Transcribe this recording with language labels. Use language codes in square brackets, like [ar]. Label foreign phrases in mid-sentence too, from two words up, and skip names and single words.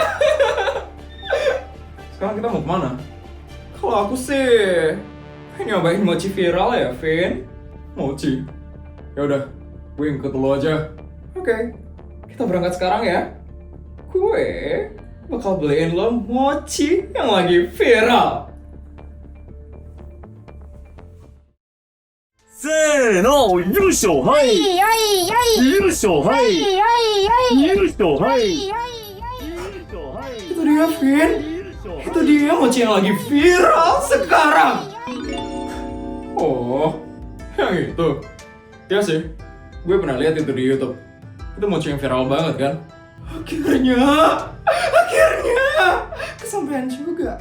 [id] Sekarang kita mau kemana? Kalau aku sih nyobain mochi viral ya, Vin. Mochi? Ya udah, gue ikut lo aja. Oke, kita berangkat sekarang ya. Gue bakal beliin lo mochi yang lagi viral. [ja] せーの、よいしょ、はい。よいしょ、はい。よいしょ、はい。 [id] Itu dia, Vin. Itu dia mochi yang lagi viral sekarang. Oh, yang itu. Ya sih, gue pernah lihat itu di YouTube. Itu mochi yang viral banget kan? Akhirnya, kesampaian juga.